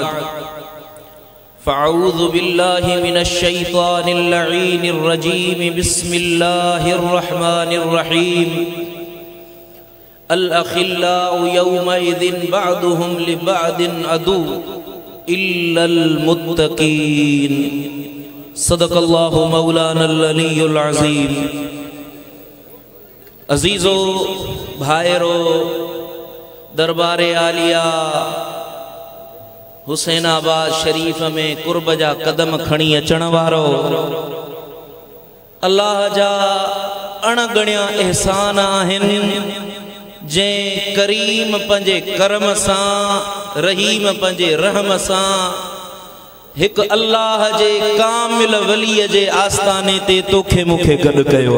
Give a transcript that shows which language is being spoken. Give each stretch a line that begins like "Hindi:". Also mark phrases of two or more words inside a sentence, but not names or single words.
Arabic: فأعوذ بالله من الشيطان اللعين الرجيم، بسم الله الرحمن الرحيم. الأخلاء يومئذ بعضهم لبعض عدو إلا المتقين. صدق الله مولانا العلي العظيم.
Sindhi: अजीज़ो भाइरो, दरबारे आलिया हुसैनाबाद शरीफ में कुर्ब जा कदम खणी अचण वारो, अल्लाह जा अणगणिया एहसान आहिनि जे करीम पंजे करम सां, रहीम पंजे रहम सां हिक अल्लाह जे कामिल वलीअ जे आस्ताने ते तोखे मूंखे गॾु कयो।